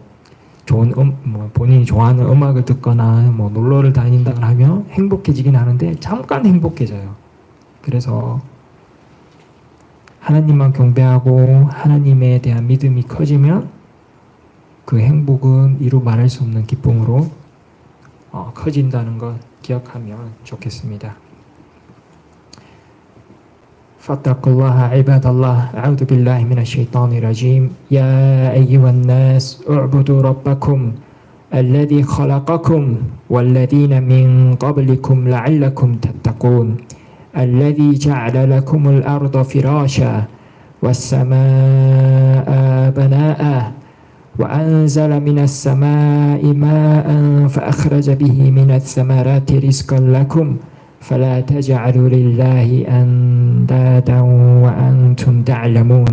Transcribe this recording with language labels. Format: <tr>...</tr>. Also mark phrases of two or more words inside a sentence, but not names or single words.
<ko>좋은 본인이 좋아하는 음악을 듣거나 놀러를 다닌다거나 하면 행복해지긴 하는데 잠깐 행복해져요. 그래서 하나님만 경배하고 하나님에 대한 믿음이 커지면 그 행복은 이루 말할 수 없는 기쁨으로 커진다는 것 기억하면 좋겠습니다.</ko> <ar>فاتقوا الله عباد الله. أعوذ بالله من الشيطان الرجيم. يا أيها الناس اعبدوا ربكم الذي خلقكم والذين من قبلكم لعلكم تتقون الذي جعل لكم الأرض فراشا والسماء بناء وأنزل من السماء ماء فأخرج به من الثمرات رزقا لكم فلا تجعلوا لله أندادا وأنتم تعلمون.</ar>